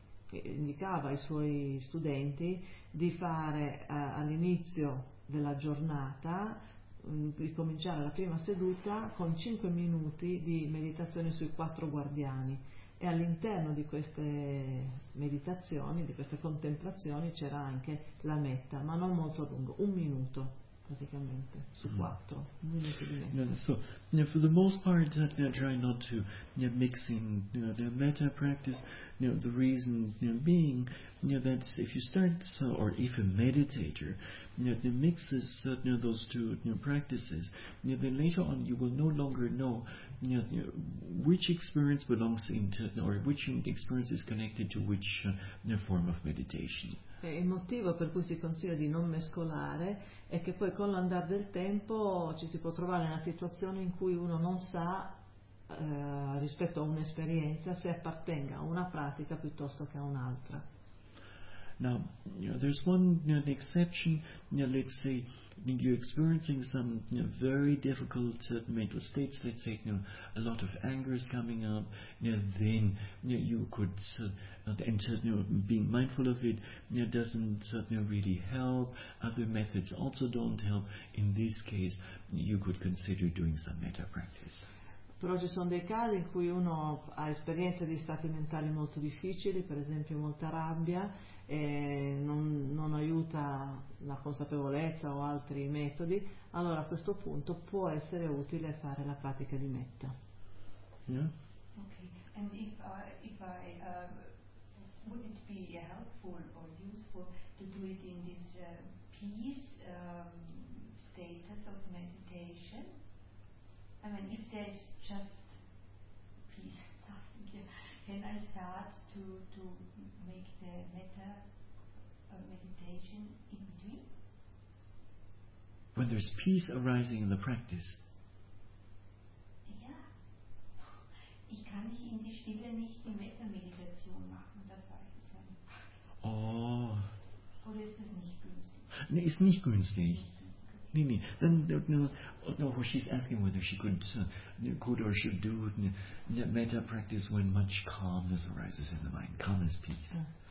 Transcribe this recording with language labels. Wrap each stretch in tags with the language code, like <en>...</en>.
<it>indicava ai suoi studenti di fare all'inizio della giornata, di cominciare la prima seduta con 5 minuti di meditazione sui quattro guardiani, e all'interno di queste meditazioni, di queste contemplazioni, c'era anche la metta, ma non molto lungo, un minuto praticamente su quattro.</it> <en>So, for the most part, try not to mix in the metta practice. The reason being that if you start or if a meditator mixes those two practices, then later on you will no longer know which experience belongs into, or which experience is connected to which form of meditation.</en> <it>Il motivo per cui si consiglia di non mescolare è che poi con l'andare del tempo ci si può trovare in una situazione in cui uno non sa rispetto a un'esperienza se appartenga a una pratica piuttosto che a un'altra.</it> <en>Now, there's one exception. Let's say you're experiencing some very difficult mental states. Let's say a lot of anger is coming up. Then you could enter, being mindful of it doesn't really help. Other methods also don't help. In this case, you could consider doing some metta practice.</en> <it>Però ci sono dei casi in cui uno ha esperienze di stati mentali molto difficili, per esempio molta rabbia, e non aiuta la consapevolezza o altri metodi, allora a questo punto può essere utile fare la pratica di metta.</it> <en>Yeah. Okay. And if I would it be helpful or useful to do it in this peace status of meditation? I mean, if there's just peace, can I start to make the metta meditation in between? When there's peace arising in the practice.</en> <de>Yeah. Ich kann nicht in die Stille nicht die metta Meditation machen, das weiß ich nicht. Oh. Oder ist das nicht günstig? Nee, ist nicht günstig.</de> <en>Nini, then she's asking whether she could or should do metta practice when much calmness arises in the mind, calmness, peace.</en>